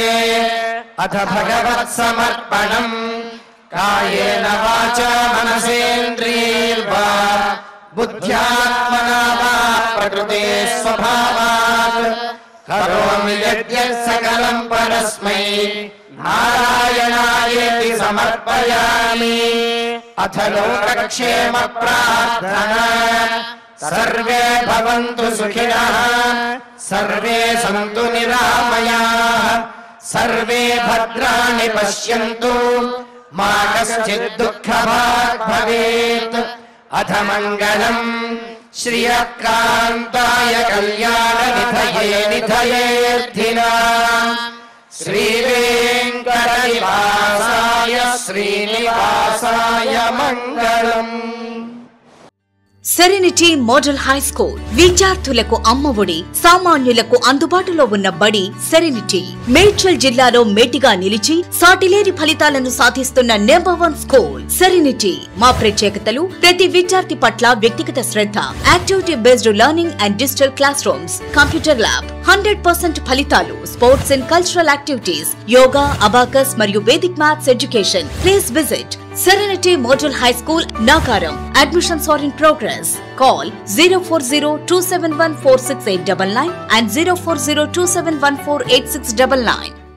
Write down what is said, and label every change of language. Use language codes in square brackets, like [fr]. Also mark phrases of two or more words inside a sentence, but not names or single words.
[sa] అథ భగవత్ సమర్పణం కాయేన వాచా మనసేంద్రియైర్వా బుద్ధ్యాత్మనా వా ప్రకృతే స్వభావాత్ కరోమి యద్యత్ సకలం పరస్మై నారాయణాయేతి సమర్పయామి. అథ లోకక్షేమ ప్రార్థనా सर्वे भवन्तु सुखिनः सर्वे सन्तु निरामयाः सर्वे भद्राणि पश्यन्तु मा कश्चित् दुःखभाग् भवेत् अथ मङ्गलम् श्रियकान्ताय कल्याणनिधये निधयेऽर्थिनाम् श्रीवेङ्कटनिवासाय श्रीनिवासाय मङ्गलम्। [te] సెరెనిటీ మోడల్ హై స్కూల్ విద్యార్థులకు అమ్మఒడి సామాన్యులకు అందుబాటులో ఉన్న బడి సెరెనిటీ మేడ్చల్ జిల్లాలో మేటిగా నిలిచి సాటిలేని ఫలితాలను సాధిస్తున్న [en] number 1 school [te] సెరెనిటీ మా ప్రత్యేకతలు ప్రతి విద్యార్థి పట్ల వ్యక్తిగత శ్రద్ధ [en] activity based learning and digital class rooms computer lab [te] 100% ఫలితాలు [en] sports and cultural activities [te] యోగా అబాకస్ మరియు [en] Vedic maths education please visit Serenity Model High School, Nagaram. Admissions are in progress. Call 040-271-46899 and 040-271-48699.